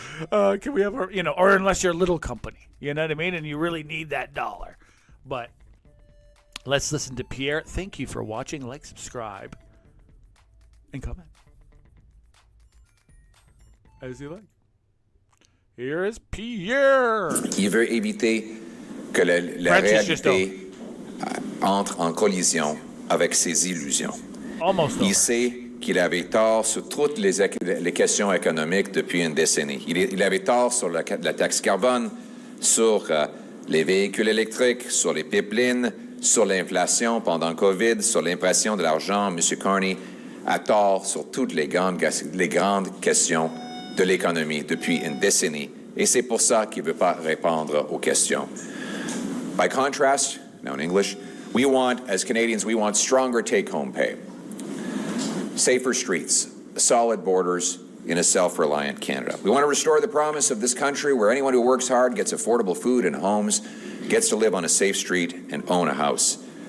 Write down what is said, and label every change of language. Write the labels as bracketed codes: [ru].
[en] Can we have or unless you're a little company, you know what I mean, and you really need that dollar. But let's listen to Pierre. Thank you for watching. Like, subscribe, and comment as you like. Here is Pierre. [fr] Il veut éviter que la réalité entre en collision avec ses illusions. Il sait qu'il avait tort sur toutes les questions économiques depuis une décennie. Il avait tort sur la taxe carbone, sur les véhicules électriques, sur les pipelines, sur l'inflation pendant le COVID, sur l'impression de l'argent. M. Carney a tort sur toutes les grandes questions de l'économie depuis une décennie. Et c'est pour ça qu'il ne veut pas répondre aux questions. [en] By contrast, now in English, as Canadians, we want stronger take-home pay, safer streets, solid borders, in a self-reliant Canada. We want to restore the promise of this country where anyone who works hard gets affordable food and homes, gets to live on a safe street and own a house.